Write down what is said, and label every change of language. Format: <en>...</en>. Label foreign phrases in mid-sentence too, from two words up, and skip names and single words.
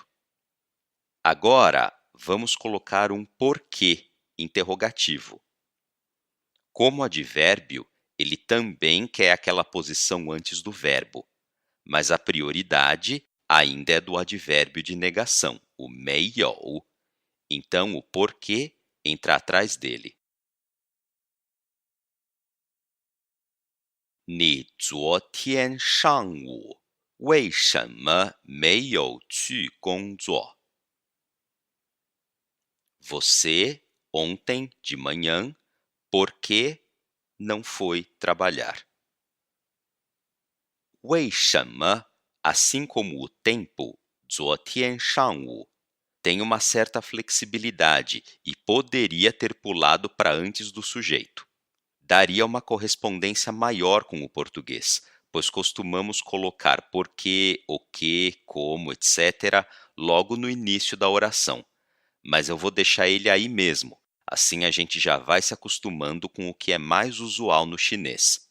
<pt>Agora, vamos colocar um porquê interrogativo. Como advérbio, ele também quer aquela posição antes do verbo, mas a prioridade ainda é do advérbio de negação, o 没有. Então, o porquê entra atrás dele.</pt> <zh>你昨天上午为什么没有去工作?</zh> <pt>Você, ontem de manhã, por que não foi trabalhar?</pt> <zh>为什么,</zh> <pt>assim como o tempo,</pt> <zh>昨天上午,</zh> <pt>tem uma certa flexibilidade e poderia ter pulado para antes do sujeito. Daria uma correspondência maior com o português, pois costumamos colocar porquê, o que, como, etc. logo no início da oração. Mas eu vou deixar ele aí mesmo, assim a gente já vai se acostumando com o que é mais usual no chinês.</pt>